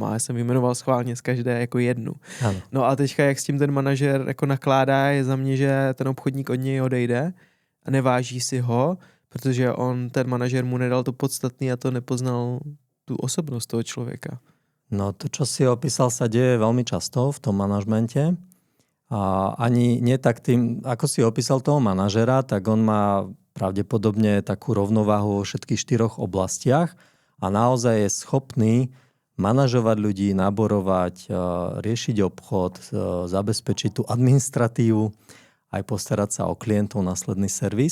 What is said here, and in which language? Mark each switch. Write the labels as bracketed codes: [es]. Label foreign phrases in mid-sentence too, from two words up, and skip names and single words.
[cs] Já jsem vyjmenoval schválně z každé jako jednu. Ano. No a teďka, jak s tím ten manažer jako nakládá, je za mě, že ten obchodník od něj odejde a neváží si ho, protože ten manažer mu nedal to podstatný a to nepoznal tu osobnost toho člověka. [sk] No to, čo si opísal, sa deje veľmi často v tom manažmente. A ani nie tak tým, ako si opísal toho manažera, tak on má pravdepodobne takú rovnováhu vo všetkých 4 oblastiach a naozaj je schopný manažovať ľudí, naborovať, riešiť obchod, zabezpečiť tú administratívu, aj postarať sa o klientov, následný servis.